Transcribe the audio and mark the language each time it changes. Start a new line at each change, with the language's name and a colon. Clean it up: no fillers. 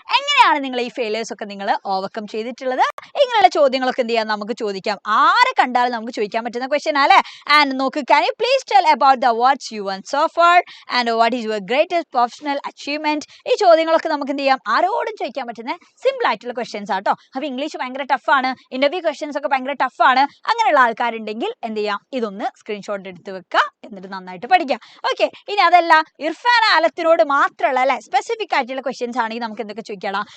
Malayalam: എങ്ങനെയാണ് നിങ്ങൾ ഈ ഫെയിലേഴ്സ് ഒക്കെ നിങ്ങൾ ഓവർകം ചെയ്തിട്ടുള്ളത്? ഇങ്ങനെയുള്ള ചോദ്യങ്ങളൊക്കെ എന്ത് ചെയ്യാം? നമുക്ക് ചോദിക്കാം. ആരെ കണ്ടാലും നമുക്ക് ചോദിക്കാൻ പറ്റുന്ന ക്വസ്റ്റ്യൻ അല്ലേ.
English: And നോക്ക്, can you please tell about the awards you won so far and what is your greatest professional achievement?
Malayalam: ഈ ചോദ്യങ്ങളൊക്കെ നമുക്ക് എന്ത് ചെയ്യാം? ആരോടും ചോദിക്കാൻ പറ്റുന്ന സിമ്പിൾ ആയിട്ടുള്ള ക്വസ്റ്റ്യൻസ് ആട്ടോ. അപ്പൊ ഇംഗ്ലീഷ് ഭയങ്കര ടഫാണ്, ഇന്റർവ്യൂ ക്വസ്റ്റ്യൻസ് ഒക്കെ ഭയങ്കര ടഫാണ്, അങ്ങനെയുള്ള ആൾക്കാരുണ്ടെങ്കിൽ എന്ത് ചെയ്യാം? ഇതൊന്ന് സ്ക്രീൻഷോട്ട് എടുത്ത് വെക്കുക, എന്നിട്ട് നന്നായിട്ട് പഠിക്കാം. ഓക്കെ, ഇനി അതല്ല ഇർഫാൻ ആലത്തിനോട് മാത്രമുള്ള അല്ലെ സ്പെസിഫിക് ആയിട്ടുള്ള ക്വസ്റ്റ്യൻസ് ആണെങ്കിൽ നമുക്ക് എന്തൊക്കെ ചോദിക്കണം?